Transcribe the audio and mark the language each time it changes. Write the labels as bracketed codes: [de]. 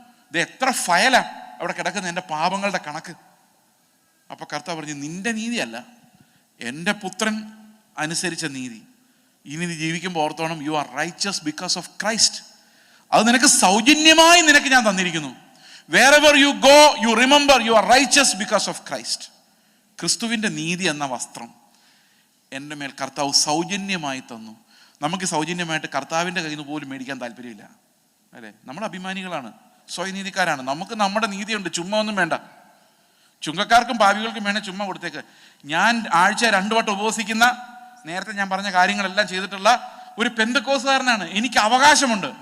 [ml] ഇത് എത്ര ഫയലാ അവിടെ കിടക്കുന്ന എൻ്റെ പാപങ്ങളുടെ കണക്ക്. അപ്പൊ കർത്താവ് പറഞ്ഞു, നിന്റെ നീതിയല്ല, എൻ്റെ പുത്രൻ അനുസരിച്ച നീതി. ഇനി നീ ജീവിക്കുമ്പോൾ ഓർത്തോണം, [en] You are riches because of Christ. [ml] അത് നിനക്ക് സൗജന്യമായി നിനക്ക് ഞാൻ തന്നിരിക്കുന്നു. [en] Wherever you go, you remember you are righteous because of Christ. [ml] ക്രിസ്തുവിൻ്റെ നീതി എന്ന വസ്ത്രം എൻ്റെ മേൽ കർത്താവ് സൗജന്യമായി തന്നു. നമുക്ക് സൗജന്യമായിട്ട് കർത്താവിൻ്റെ കയ്യിൽ നിന്ന് പോലും മേടിക്കാൻ താല്പര്യമില്ല, അല്ലേ? നമ്മൾ അഭിമാനികളാണ്, സ്വയനീതിക്കാരാണ്. നമുക്ക് നമ്മുടെ നീതിയുണ്ട്, ചുമ്മാ ഒന്നും വേണ്ട. ചുങ്കക്കാർക്കും പാപികൾക്കും വേണേൽ ചുമ്മാ കൊടുത്തേക്ക്. ഞാൻ ആഴ്ച 2 വട്ടം ഉപവസിക്കുന്ന, നേരത്തെ ഞാൻ പറഞ്ഞ കാര്യങ്ങളെല്ലാം ചെയ്തിട്ടുള്ള ഒരു പെന്തക്കോസ്തുകാരനാണ്. എനിക്ക് അവകാശമുണ്ട്.